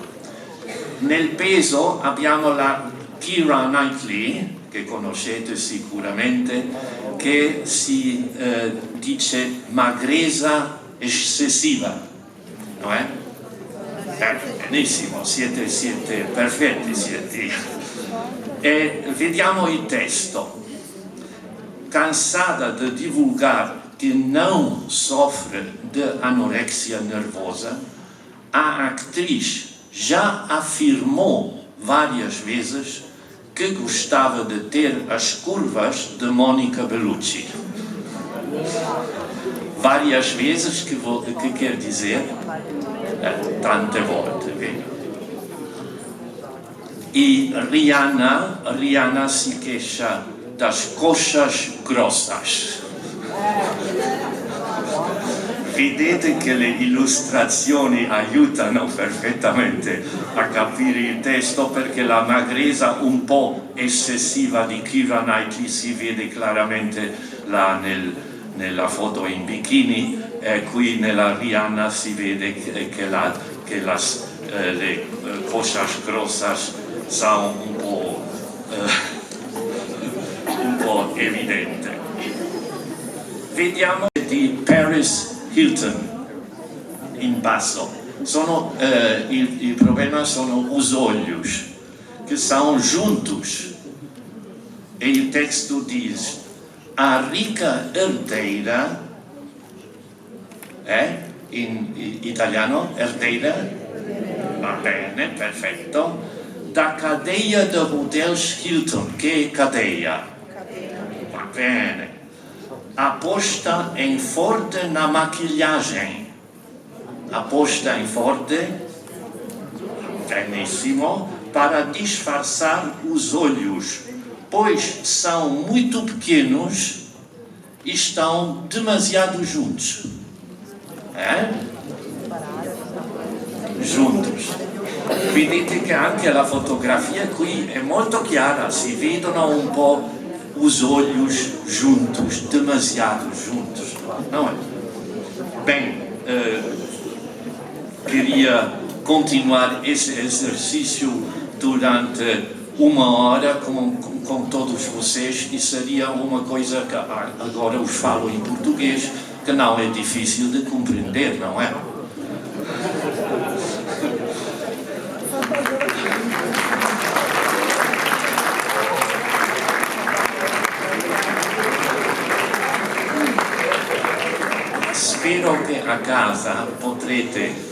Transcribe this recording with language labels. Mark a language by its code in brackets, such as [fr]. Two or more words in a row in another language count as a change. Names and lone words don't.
[it] Nel peso abbiamo la Keira Knightley, che conoscete sicuramente, che si dice magrezza eccessiva, no è? Benissimo, siete perfetti, siete. E vediamo il testo. [pt] Cansada de divulgar que não sofre de anorexia nervosa, a atriz já afirmou várias vezes que gostava de ter as curvas de Monica Bellucci. Várias vezes, que quer dizer [it] tante volte. [pt] E Rihanna si queixa das coxas grossas. [it] Vedete che le illustrazioni aiutano perfettamente a capire il testo, perché la magrezza un po' eccessiva di Keira Knightley si vede chiaramente là nella foto in bikini, e qui nella Rihanna si vede che [pt] le coxas grossas [it] sono un po' evidente. Vediamo di Paris Hilton in basso. Il problema sono [pt] os olhos, que são juntos. [it] E il testo [pt] diz: a rica herdeira, [it] in italiano, herdeira, va bene, perfetto, [pt] da cadeia de hotels Hilton, che cadeia? [it] Va bene. [pt] Aposta em forte na maquilhagem. Aposta em forte, benissimo, para disfarçar os olhos, pois são muito pequenos e estão demasiado juntos. Juntos. [it] Vedete che anche la fotografia qui è molto chiara, si vedono un po' [pt] os olhos juntos, demasiado juntos, não é? Bem, queria continuar esse exercício durante uma hora com todos vocês, e seria uma coisa que agora os falo em português, que não é difícil de compreender, não é? [it] Spero che a casa potrete